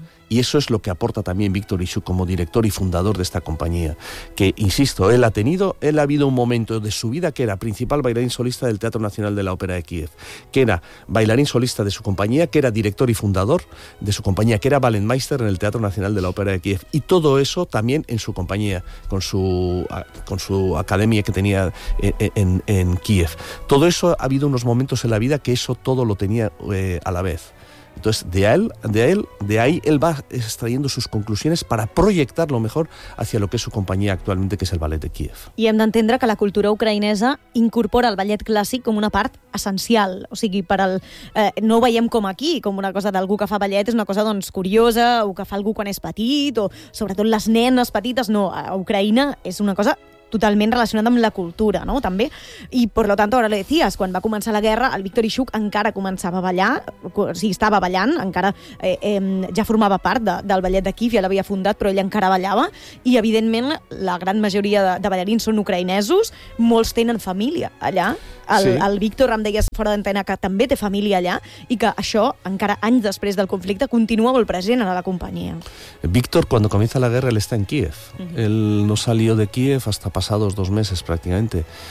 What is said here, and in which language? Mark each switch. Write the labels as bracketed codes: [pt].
[es] Y eso es lo que aporta también Víctor Ixu como director y fundador de esta compañía, que, insisto, él ha habido un momento de su vida que era principal bailarín solista del Teatro Nacional de la Ópera de Kiev, que era bailarín solista de su compañía, que era director y fundador de su compañía, que era balletmeister en el Teatro Nacional de la Ópera de Kiev, y todo eso también en su compañía, con su academia que tenía en Kiev. Todo eso, ha habido unos momentos en la vida que eso todo lo tenía a la vez. Entonces, de ahí él va extrayendo sus conclusiones para proyectarlo mejor hacia lo que es su compañía actualmente, que es el Ballet de Kiev. [ca] I hem d'entendre que la cultura ucraïnesa incorpora el ballet clàssic com una part essencial. O sigui, per al, no ho veiem com aquí, com una cosa d'algú que fa ballet, és una cosa doncs curiosa, o que fa algú quan és petit, o sobretot les nenes petites. No, a Ucraïna és una cosa totalment relacionat amb la cultura, no? També. I, per lo tanto, ara [es] lo decías, [ca] quan va començar la guerra, el Víctor Ixuk encara començava a ballar, o sigui, estava ballant, encara ja formava part del ballet de Kiev, ja l'havia fundat, però ell encara ballava, i, evidentment, la gran majoria de ballarins són ucraïnesos, molts tenen família allà. El Víctor, em deies fora d'antena, que també té família allà, i que això, encara anys després del conflicte, continua molt present a la companyia. Víctor, quan comença la guerra, ell està en Kiev. [es] Ell no salió de Kiev hasta pasados 2 meses prácticamente.